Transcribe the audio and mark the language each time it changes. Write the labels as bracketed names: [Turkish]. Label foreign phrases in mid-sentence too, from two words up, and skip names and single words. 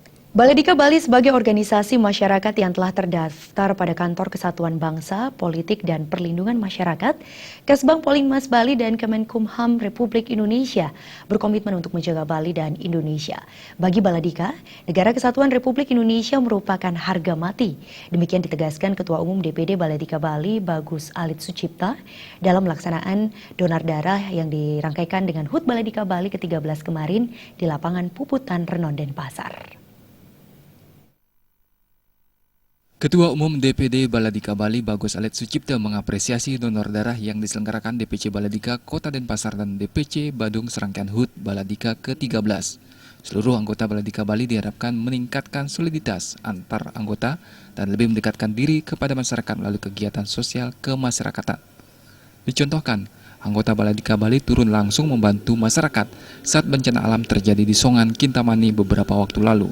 [Indonesian] Baladika Bali sebagai organisasi masyarakat yang telah terdaftar pada Kantor Kesatuan Bangsa, Politik dan Perlindungan Masyarakat, Kesbang Polinmas Bali dan Kemenkumham Republik Indonesia berkomitmen untuk menjaga Bali dan Indonesia. Bagi Baladika, Negara Kesatuan Republik Indonesia merupakan harga mati. Demikian ditegaskan Ketua Umum DPD Baladika Bali, Bagus Alit Sucipta, dalam pelaksanaan donor darah yang dirangkaikan dengan HUT Baladika Bali ke-13 kemarin di lapangan Puputan, Renon, Denpasar. Ketua Umum DPD Baladika Bali Bagus Alit Sucipta mengapresiasi donor darah yang diselenggarakan DPC Baladika Kota Denpasar dan DPC Badung Serangkaian HUT Baladika ke-13. Seluruh anggota Baladika Bali diharapkan meningkatkan soliditas antar anggota dan lebih mendekatkan diri kepada masyarakat melalui kegiatan sosial kemasyarakatan. Dicontohkan, anggota Baladika Bali turun langsung membantu masyarakat saat bencana alam terjadi di Songan, Kintamani beberapa waktu lalu.